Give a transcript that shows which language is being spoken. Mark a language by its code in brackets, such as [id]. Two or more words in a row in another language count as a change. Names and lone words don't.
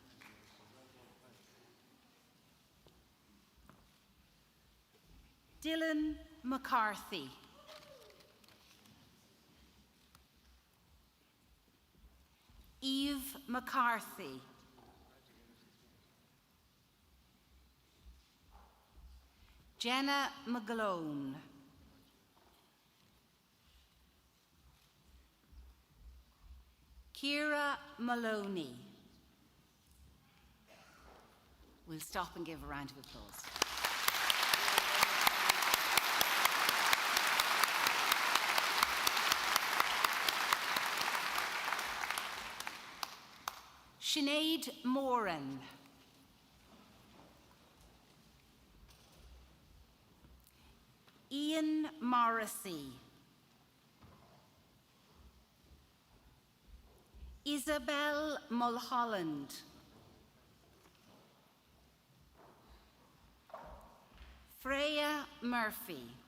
[en] Dylan McCarthy, Eve McCarthy, Jenna McGlone, Ciara Maloney. We'll stop and give a round of applause. Sinead Moran, Ian Morrissey, Isabel Mulholland, Freya Murphy,